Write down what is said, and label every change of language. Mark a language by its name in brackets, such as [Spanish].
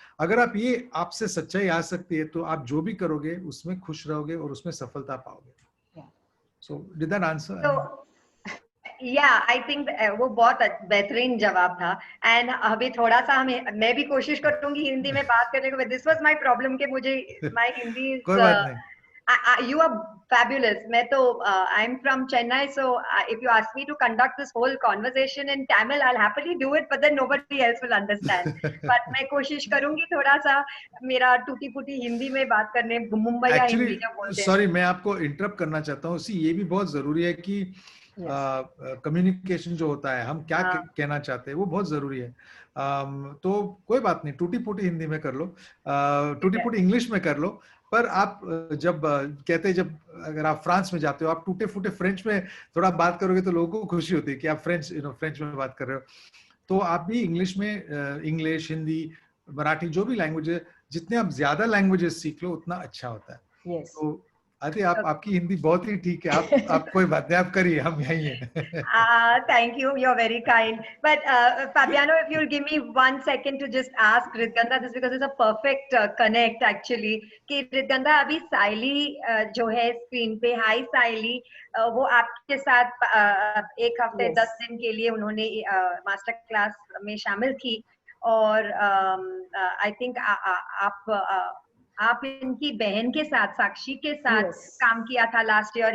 [Hindi] अगर आप ये आपसे सच्चाई आ सकती है तो आप जो भी करोगे उसमें खुश रहोगे और उसमें सफलता पाओगे। [English] So did that answer? [Hindi] Yeah, I think वो बहुत बेहतरीन जवाब था। एंड अभी थोड़ा सा मैं भी कोशिश करूंगी हिंदी में बात करने को। [English] this was my problem कि मुझे my Hindi [Hindi] कोई बात नहीं। [English] You are fabulous. मैं तो I'm from Chennai, so if you ask me to conduct this whole conversation in Tamil, I'll happily do it, but then nobody else will understand. [Hindi] But मैं कोशिश करूंगी थोड़ा सा मेरा टूटी फूटी हिंदी में बात करने, मुंबई या हिंदी जो बोलते हैं। सॉरी, मैं आपको इंटरप्ट करना चाहता हूँ। ये भी बहुत जरूरी है कि कम्युनिकेशन जो होता है, हम क्या कहना चाहते हैं, वो बहुत जरूरी है। तो कोई बात नहीं, टूटी फूटी हिंदी में कर लो, टूटी फूटी इंग्लिश में कर लो, पर आप जब कहते हैं, जब अगर आप फ्रांस में जाते हो, आप टूटे फूटे फ्रेंच में थोड़ा बात करोगे तो लोगों को खुशी होती है कि आप फ्रेंच में बात कर रहे हो। तो आप भी इंग्लिश में, इंग्लिश, हिंदी, मराठी, जो भी लैंग्वेज है, जितने आप ज्यादा लैंग्वेजेस सीख लो उतना अच्छा होता है। तो आदि आपकी हिंदी बहुत ही ठीक है, आप कोई बात नहीं, आप करिए, हम यही हैं। [English] Thank you, you're very kind. But Fabiano, if you'll give me 1 second to just ask Ritganda this, because it's a perfect connect actually. [Hindi] कि Ritganda, अभी साइली जो है स्क्रीन पे, हाई साइली, वो आपके साथ एक हफ्ते 10 दिन के लिए उन्होंने मास्टर क्लास में शामिल थी, और आई थिंक आप इनकी बहन के साथ, साक्षी के साथ काम किया था लास्ट ईयर।